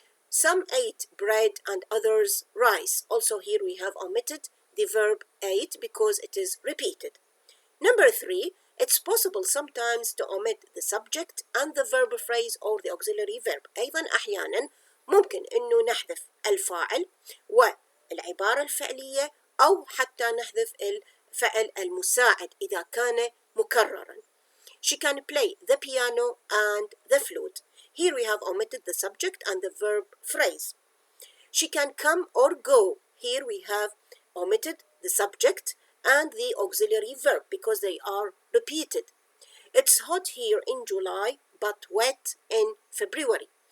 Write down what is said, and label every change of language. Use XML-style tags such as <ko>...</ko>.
<en>Some ate bread and others rice. Also here we have omitted the verb ate because it is repeated. Number three, it's possible sometimes to omit the subject and the verb phrase or the auxiliary verb.</en> <ar>أيضا أحيانا ممكن أنه نحذف الفاعل والعبارة الفعلية أو حتى نحذف الفعل المساعد إذا كان مكررا.</ar> <en>She can play the piano and the flute. Here we have omitted the subject and the verb phrase. She can come or go. Here we have omitted the subject and the auxiliary verb because they are repeated. It's hot here in July but wet in February.</en>